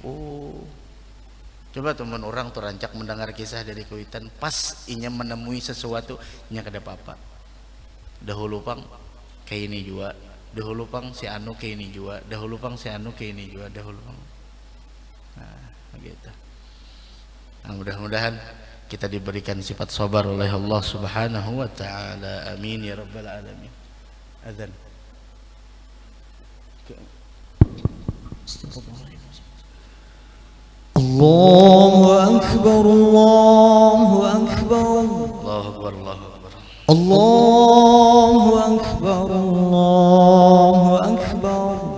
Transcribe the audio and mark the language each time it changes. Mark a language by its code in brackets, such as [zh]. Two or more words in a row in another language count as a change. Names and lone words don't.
[bjn] Oh, coba teman orang tuh rancak mendengar kisah dari Kuitan, pas inya menemui sesuatu nya kada apa-apa. Dahulu pang kayak ini juga, dahulu pang si anu kayak ini juga, dahulu pang si anu kayak ini juga, dahulu pang. [id] Nah, gitu. Nah, mudah-mudahan kita diberikan sifat sabar oleh [ar] الله سبحانه وتعالى. آمين يا رب العالمين. Adzan. الله أكبر، الله أكبر. الله أكبر، الله أكبر. الله أكبر، الله أكبر.